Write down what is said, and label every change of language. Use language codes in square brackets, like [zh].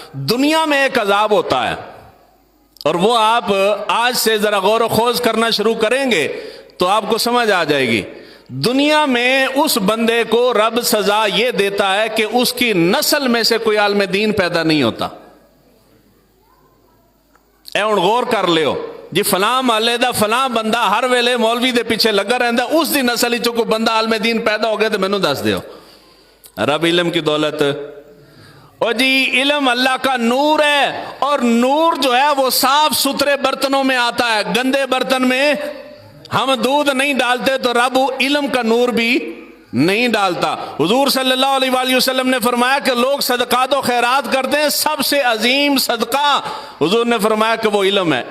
[ur] دنیا میں ایک عذاب ہوتا ہے، اور وہ آپ آج سے ذرا غور و خوض کرنا شروع کریں گے تو آپ کو سمجھ آ جائے گی. دنیا میں اس بندے کو رب سزا یہ دیتا ہے کہ اس کی نسل میں سے کوئی عالم دین پیدا نہیں ہوتا. [pa] اے ہن غور کر لیو جی، فلاں محلے دا فلاں بندہ ہر ویلے مولوی دے پیچھے لگا رہندا، اس دی نسل ہی کوئی بندہ عالم دین پیدا ہو گیا تو مینوں دس دیو. [ur] رب علم کی دولت، اور جی علم اللہ کا نور ہے، اور نور جو ہے وہ صاف ستھرے برتنوں میں آتا ہے. گندے برتن میں ہم دودھ نہیں ڈالتے تو رب علم کا نور بھی نہیں ڈالتا. حضور صلی اللہ علیہ وآلہ وسلم نے فرمایا کہ لوگ صدقات و خیرات کرتے ہیں، سب سے عظیم صدقہ حضور نے فرمایا کہ وہ علم ہے.